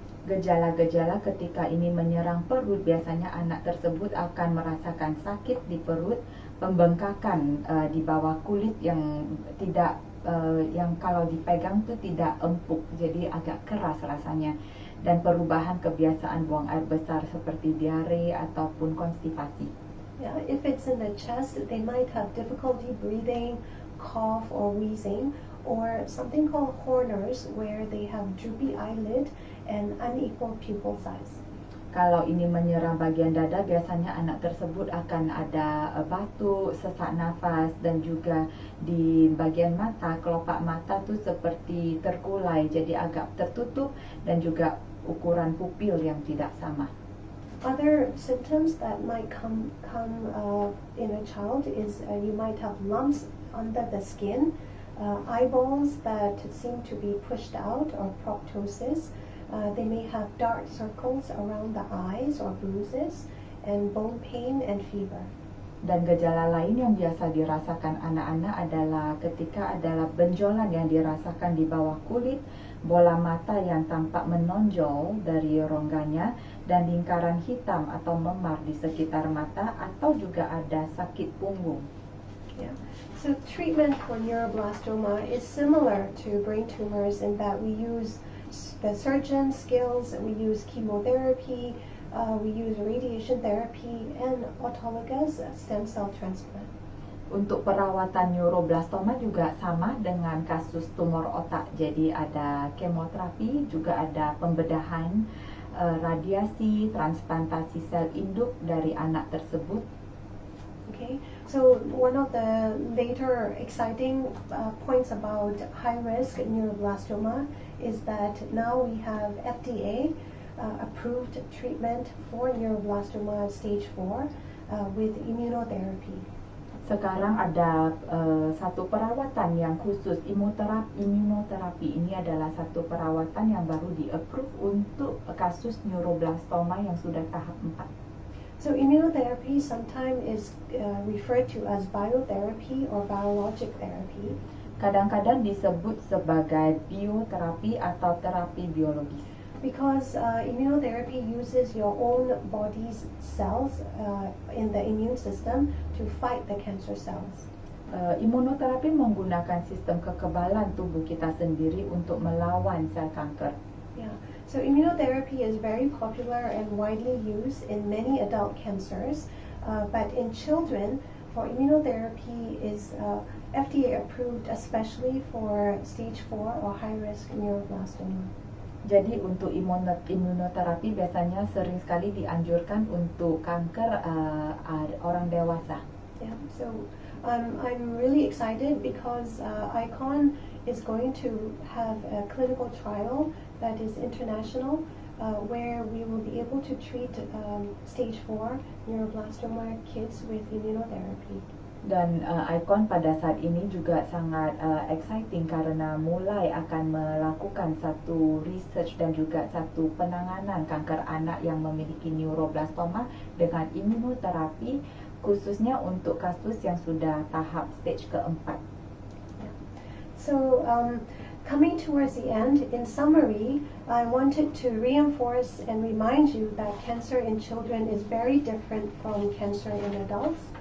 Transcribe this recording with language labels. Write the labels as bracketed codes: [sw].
[id] Gejala-gejala ketika ini menyerang perut, biasanya anak tersebut akan merasakan sakit di perut, pembengkakan di bawah kulit yang tidak yang kalau dipegang itu tidak empuk, jadi agak keras rasanya, dan perubahan kebiasaan buang air besar seperti diare ataupun konstipasi. [en] Yeah, if it's in the chest, they might have difficulty breathing, cough or wheezing, or something called Horner's, where they have droopy eyelid and unequal pupil size. [id] Kalau ini menyerang bagian dada, biasanya anak tersebut akan ada batuk, sesak nafas, dan juga di bagian mata, kelopak mata tuh seperti terkulai, jadi agak tertutup, dan juga ukuran pupil yang tidak sama. [en] Other symptoms that might come in a child is you might have lumps under the skin, eyeballs that seem to be pushed out or proptosis. They may have dark circles around the eyes or bruises, and bone pain and fever. [id] Dan gejala lain yang biasa dirasakan anak-anak adalah ketika adalah benjolan yang dirasakan di bawah kulit, bola mata yang tampak menonjol dari rongganya, dan lingkaran hitam atau memar di sekitar mata, atau juga ada sakit punggung. [en] Yeah. So treatment for neuroblastoma is similar to brain tumors in that we use the surgeon skills, we use chemotherapy, we use radiation therapy, and autologous stem cell transplant. [id] Untuk perawatan neuroblastoma juga sama dengan kasus tumor otak. Jadi ada kemoterapi, juga ada pembedahan, radiasi, transplantasi sel induk dari anak tersebut. [en] Okay, so one of the later exciting points about high-risk neuroblastoma is that now we have FDA approved treatment for neuroblastoma stage 4 with immunotherapy. [id] Sekarang ada satu perawatan yang khusus, immunoterapi. Ini adalah satu perawatan yang baru di-approve untuk kasus neuroblastoma yang sudah tahap 4. [en] So immunotherapy sometimes is referred to as biotherapy or biologic therapy. [id] Kadang-kadang disebut sebagai bioterapi atau terapi biologis. [en] Because immunotherapy uses your own body's cells in the immune system to fight the cancer cells. [id] Imunoterapi menggunakan sistem kekebalan tubuh kita sendiri untuk melawan sel kanker. [en] Yeah. So immunotherapy is very popular and widely used in many adult cancers, but in children, for immunotherapy is FDA approved especially for stage 4 or high-risk neuroblastoma. [id] Jadi untuk imunoterapi biasanya sering sekali dianjurkan untuk kanker orang dewasa. [en] Yeah, so I'm really excited because ICON is going to have a clinical trial that is international where we will be able to treat stage 4 neuroblastoma kids with immunotherapy. [id] Dan ICON pada saat ini juga sangat exciting karena mulai akan melakukan satu research dan juga satu penanganan kanker anak yang memiliki neuroblastoma dengan immunoterapi, khususnya untuk kasus yang sudah tahap stage keempat. [en] So coming towards the end, in summary, I wanted to reinforce and remind you that cancer in children is very different from cancer in adults.